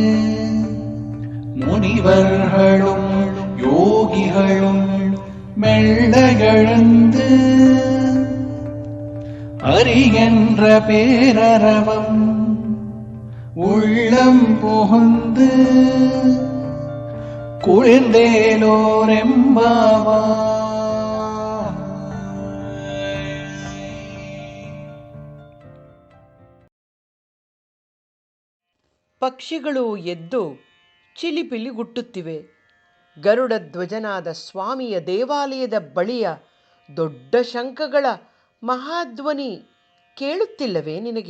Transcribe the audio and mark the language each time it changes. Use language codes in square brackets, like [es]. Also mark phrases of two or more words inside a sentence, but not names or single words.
[ta] முனிவர்களும் யோகிகளும் மெல்ல எழுந்து அறிகின்ற பேரரவம் உள்ளம் புகுந்து குளிர்ந்தேலோரெம்பாவா. [kn] ಪಕ್ಷಿಗಳು ಎದ್ದು ಚಿಲಿಪಿಲಿಗುಟ್ಟುತ್ತಿವೆ. ಗರುಡ ಧ್ವಜನಾದ ಸ್ವಾಮಿಯ ದೇವಾಲಯದ ಬಳಿಯ ದೊಡ್ಡ ಶಂಖಗಳ ಮಹಾಧ್ವನಿ ಕೇಳುತ್ತಿಲ್ಲವೇ ನಿನಗೆ?